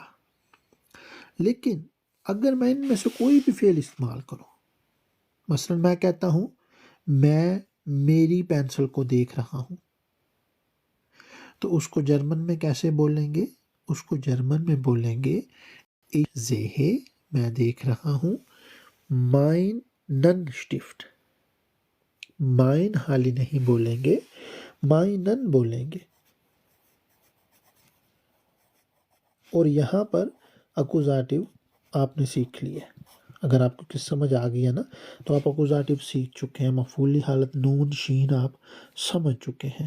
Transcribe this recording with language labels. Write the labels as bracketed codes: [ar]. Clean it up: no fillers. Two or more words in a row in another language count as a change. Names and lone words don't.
[ur] لیکن اگر میں ان میں سے کوئی بھی فعل استعمال کروں، مثلا میں کہتا ہوں میں میری پینسل کو دیکھ رہا ہوں، تو اس کو جرمن میں کیسے بولیں گے؟ اس کو جرمن میں بولیں گے [de] ich sehe، [ur] میں دیکھ رہا ہوں، [de] meinen Stift، [ur] مائن حالی نہیں بولیں گے، مائنن بولیں گے۔ اور یہاں پر اکوزاتیو آپ نے سیکھ لی ہے، اگر آپ کو کس سمجھ آ گیا نا تو آپ اکوزاتیو سیکھ چکے ہیں، مفعولی حالت نون شین آپ سمجھ چکے ہیں۔